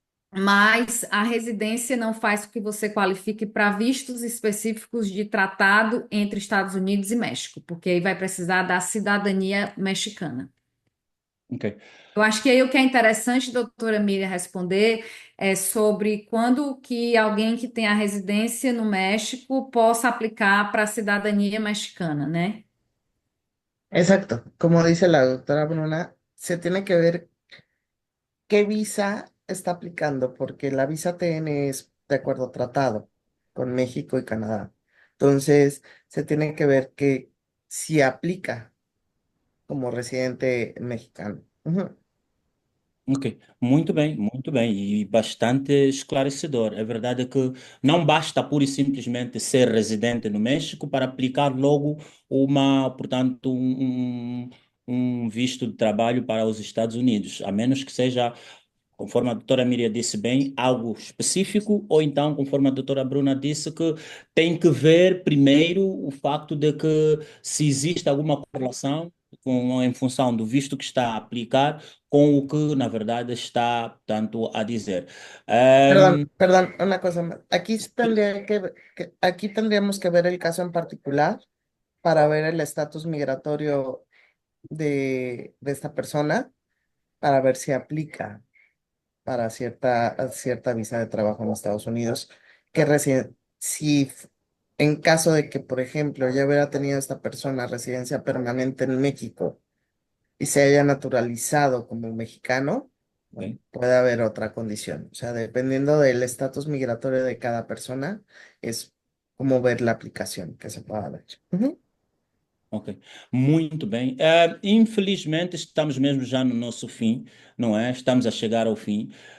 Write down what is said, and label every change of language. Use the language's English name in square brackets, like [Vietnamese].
[Portuguese] Mas a residência não faz com que você qualifique para vistos específicos de tratado entre Estados Unidos e México, porque aí vai precisar da cidadania mexicana. ok. Eu acho que aí o que é interessante, doutora Miriam, responder é sobre quando que alguém que tem a residência no México possa aplicar para a cidadania mexicana, né? [Spanish] Exacto. Como dice la doctora Bruna, se tiene que ver qué visa está aplicando, porque la visa TN es de acuerdo a tratado con México y Canadá. Entonces, se tiene que ver que si aplica como residente mexicano. Ujú. [Portuguese] Ok, muito bem e bastante esclarecedor. É verdade que não basta pura e simplesmente ser residente no México para aplicar logo portanto, um visto de trabalho para os Estados Unidos, a menos que seja, conforme a doutora Miriam disse bem, algo específico, ou então, conforme a doutora Bruna disse, que tem que ver primeiro o facto de que se existe alguma correlação em função do visto que está a aplicar com o que, na verdade, está, portanto, a dizer. [Spanish] Perdón, Ehm, perdón, una cosa más. Aquí sí aquí tendríamos que ver el caso en particular para ver el estatus migratorio de esta persona, para ver si aplica para cierta visa de trabajo en Estados Unidos, si en caso de que, por ejemplo, ya hubiera tenido esta persona residencia permanente en México y se haya naturalizado como mexicano, bueno, ok. puede haber otra condición. O sea, dependiendo del estatus migratorio de cada persona, es como ver la aplicación que se pueda dar. Ujú. [Portuguese] Ok, muito bem. Infelizmente, estamos mesmo já no nosso fim, não é? Estamos a chegar ao fim.